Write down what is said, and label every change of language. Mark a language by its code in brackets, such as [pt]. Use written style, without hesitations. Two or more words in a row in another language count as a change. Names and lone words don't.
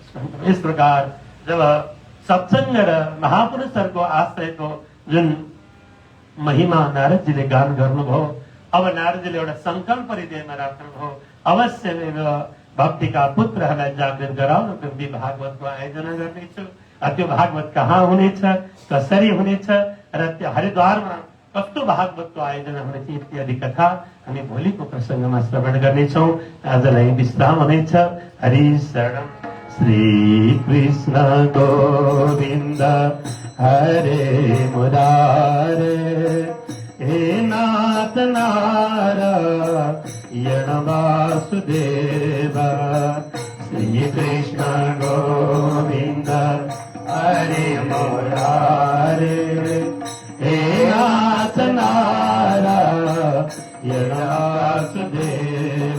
[ne] यस प्रकार जब सत्सङ्ग र महापुरुषहरूको आश्रयको जुन महिमा नारदजीले गान गर्नुभयो, अब नारदजीले एउटा सङ्कल्प हृदयमा राख्नुभयो, अवश्य मेरो भक्तिका पुत्रहरूलाई जागृत गराउनको निम्ति भागवतको आयोजना गर्नेछु। त्यो भागवत कहाँ हुनेछ, कसरी हुनेछ र त्यो हरिद्वारमा कस्तो भागवतको आयोजना हुनेछ इत्यादि कथा हामी भोलिको प्रसङ्गमा श्रवण गर्नेछौँ। आजलाई विश्राम हुनेछ। हरि शरणम। [sa] श्री कृष्ण गोविन्द हरे मुरारे हे नाथ नारायण वासुदेव। श्री कृष्ण गोविन्द हरे मुरारे हे नाथ नारायण वासुदेव।